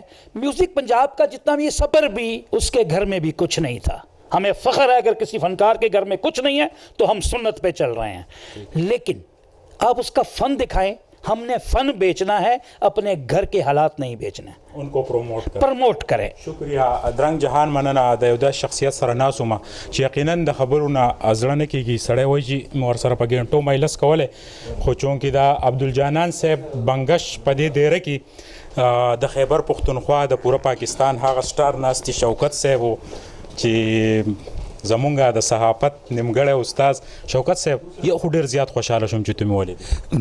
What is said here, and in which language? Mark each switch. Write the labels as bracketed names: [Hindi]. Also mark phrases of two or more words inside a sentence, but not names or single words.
[Urdu] میوزک پنجاب کا جتنا بھی صبر بھی اس کے گھر میں بھی کچھ نہیں تھا. ہمیں فخر ہے اگر کسی فنکار کے گھر میں کچھ نہیں ہے تو ہم سنت پہ چل رہے ہیں. لیکن آپ اس کا فن دکھائیں. ہم نے فن بیچنا ہے, اپنے گھر کے حالات نہیں بیچنا ہے. ان کو پروموٹ کریں. [Pashto] شکریہ درنګ جهان, مننه د یو د شخصیت سره ناسومه چې یقینا د خبرو نه ازړه نه کیږي. سړی وایي چې مور سره په ګنټو مایلس کولی, خو چونکې دا عبدالجانان صاحب بنګش په دې دیره کې د خیبر پښتونخوا د پوره پاکستان هغه سټار ناست شوکت صاحب و چې زمونږ د صحافت نیمګړی استاد شوکت صاحب, یو خو ډېر زیات خوشحاله شوم چې ته مې ولیدې.